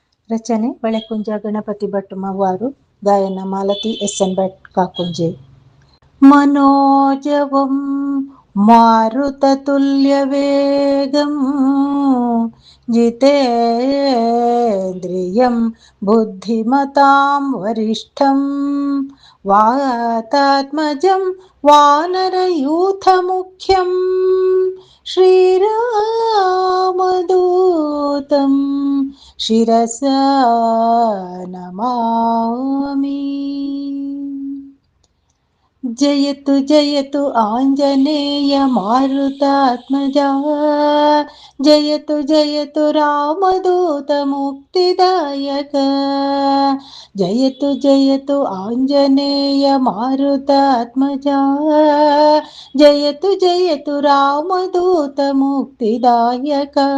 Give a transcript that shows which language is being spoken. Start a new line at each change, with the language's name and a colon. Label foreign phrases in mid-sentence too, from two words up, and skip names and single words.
Kannada: ರಚನೆ ಬಳೆಕುಂಜ ಗಣಪತಿ ಭಟ್ ಮವ್ವಾರು. ಗಾಯನ ಮಾಲತಿ ಎಸ್.ಎನ್. ಭಟ್ ಕಾಕುಂಜೆ.
Sanskrit: മനോജവം മാരുതതുല്യവേഗം ജിതേന്ദ്രിയം ബുദ്ധിമതാം വരിഷ്ഠം വാതാത്മജം വാനരയൂഥമുഖ്യം ശ്രീരാമദൂതം ശിരസാ നമാമി. ಜಯತು ಜಯತು ಆಂಜನೇಯ ಮಾರುತಾತ್ಮಜಾ, ಜಯತು ಜಯತು ರಾಮದೂತ ಮುಕ್ತಿದಾಯಕ, ಜಯತು ಜಯತು ಆಂಜನೇಯ ಮಾರುತಾತ್ಮಜಾ, ಜಯತು ಜಯತು ರಾಮದೂತ ಮುಕ್ತಿದಾಯಕ.